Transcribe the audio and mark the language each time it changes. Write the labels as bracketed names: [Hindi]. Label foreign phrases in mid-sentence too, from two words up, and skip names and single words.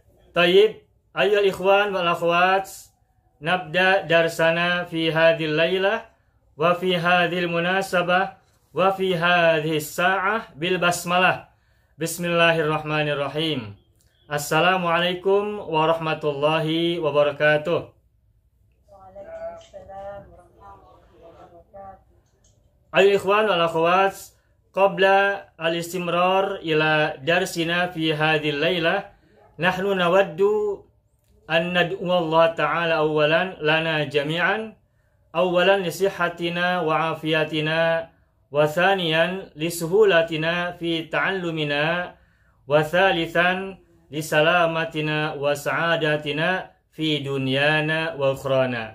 [Arabic] طيب، أيها الإخوان والأخوات، نبدأ درسنا في هذه الليلة وفي هذه المناسبة وفي هذه الساعة بالبسملة. بسم الله الرحمن الرحيم. السلام عليكم ورحمة الله وبركاته. أيها الإخوان والأخوات، قبل الاستمرار إلى درسنا في هذه الليلة، نحن نود أن ندعو الله تعالى أولا لنا جميعا, أولا لصحتنا وعافيتنا، وثانيا لسهولتنا في تعلمنا، وثالثا لسلامتنا وسعادتنا في دنيانا وأخرانا.